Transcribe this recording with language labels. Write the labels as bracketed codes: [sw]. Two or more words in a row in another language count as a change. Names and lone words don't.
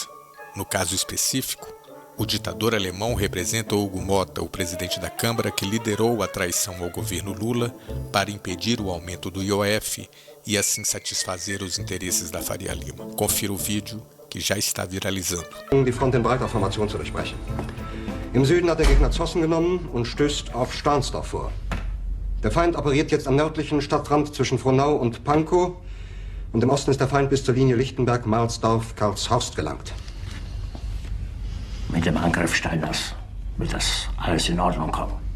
[pt] No caso específico, o ditador alemão representa Hugo Motta, o presidente da Câmara que liderou a traição ao governo Lula para impedir o aumento do IOF e assim satisfazer os interesses da Faria Lima. Confira o vídeo que já está viralizando. [de] Die Front in breiter Formation zu durchbrechen. Im Süden hat der Gegner Zossen genommen und stößt auf Stahnsdorf vor. Der Feind operiert jetzt am nördlichen Stadtrand zwischen Frohnau und Pankow. Und im Osten ist der Feind bis zur Linie Lichtenberg-Marsdorf-Karlshorst gelangt. Mit dem Angriff Steiners wird das alles in Ordnung kommen.